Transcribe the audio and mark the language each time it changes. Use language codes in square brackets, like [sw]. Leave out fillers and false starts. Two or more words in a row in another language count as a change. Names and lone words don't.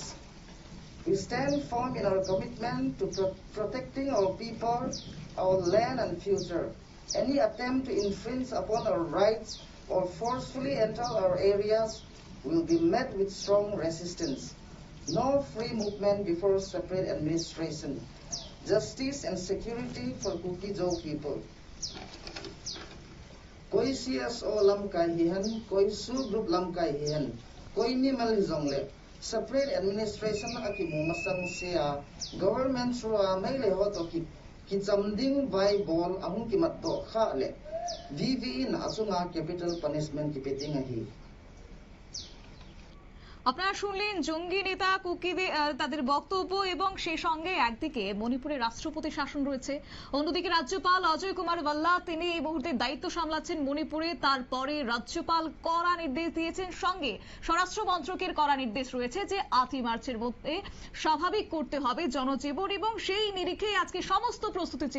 [en] We stand firm in our commitment to protecting our people, our land and future. Any attempt to infringe upon our rights or forcefully enter our areas will be met with strong resistance. No free movement before separate administration. Justice and security for Kuki-Jo people. [tcz] Koi CSO lam kai hihan, koi su group lam kai hihan, koi ni mal zongle. [en] Separate administration [tcz] akimu masang siya government sura may lehot o kichamding by ball among kimatto khale. VV na asunga [en] capital punishment [tcz] kipeting ahi. [bn] আপনারা শুনলেন জঙ্গি নেতা কুকিদের তাদের বক্তব্য, এবং সেই সঙ্গে একদিকে মণিপুরে রাষ্ট্রপতি শাসন রয়েছে, অন্যদিকে রাজ্যপাল অজয় কুমার ভাল্লা তিনি এই মুহূর্তে দায়িত্ব সামলাচ্ছেন মণিপুরে। তারপরে রাজ্যপাল কড়া নির্দেশ দিয়েছেন, সঙ্গে স্বরাষ্ট্র মন্ত্রকের কড়া নির্দেশ রয়েছে যে 8ই মার্চের মধ্যে স্বাভাবিক করতে হবে জনজীবন, এবং সেই নিরিখে আজকে সমস্ত প্রস্তুতি ছিল।